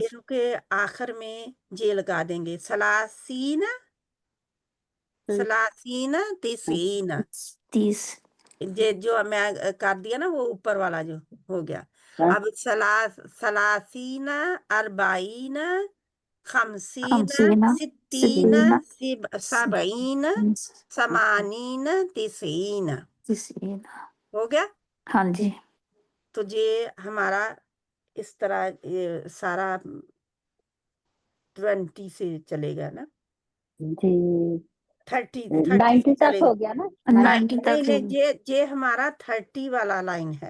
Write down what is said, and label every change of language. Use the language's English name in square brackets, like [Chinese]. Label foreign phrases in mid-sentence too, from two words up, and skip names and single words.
[Urdu] ان کے آخر میں جے لگا دیں گے. [Arabic] سلاسین تسین. 30. [Urdu] جو میں کر دیا نا وہ اوپر والا جو ہو گیا. ہاں. [Arabic] اب سلاسین اربعین خمسین خمسین ستین ستین سبعین ثمانین تسعین. 30. [Urdu] ہو گیا. ہاں جی تو یہ ہمارا اس طرح سارا 20 سے چلے گا نا، جی 30 سے 90 تک چلے ہو گا. گیا نا. 90 نہیں تک. نہیں، یہ ہمارا 30 والا لائن ہے.